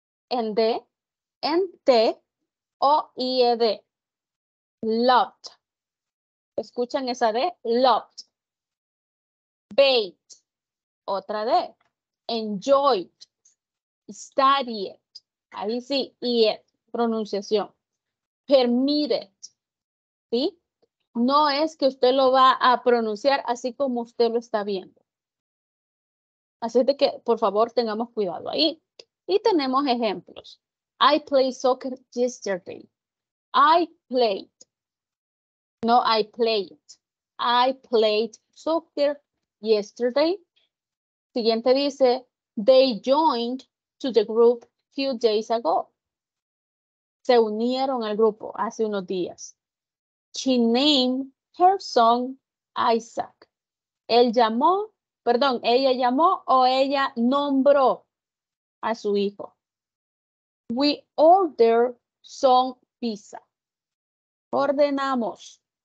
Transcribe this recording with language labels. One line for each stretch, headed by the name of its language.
Spanish: En D, en T o IED. Loved. ¿Escuchan esa D? Loved. Bathed. Otra D. Enjoyed. Studied. Ahí sí, IED. Pronunciación. Permitted. ¿Sí? No es que usted lo va a pronunciar así como usted lo está viendo. Así de que, por favor, tengamos cuidado ahí. Y tenemos ejemplos.
English: I played soccer yesterday. I played. No, I played. I played soccer yesterday.
Spanish: Siguiente dice,
English: they joined to the group few days ago.
Spanish: Se unieron al grupo hace unos días.
English: She named her son Isaac.
Spanish: Ella llamó o ella nombró a su hijo.
English: We ordered some pizza.
Spanish: Ordenamos.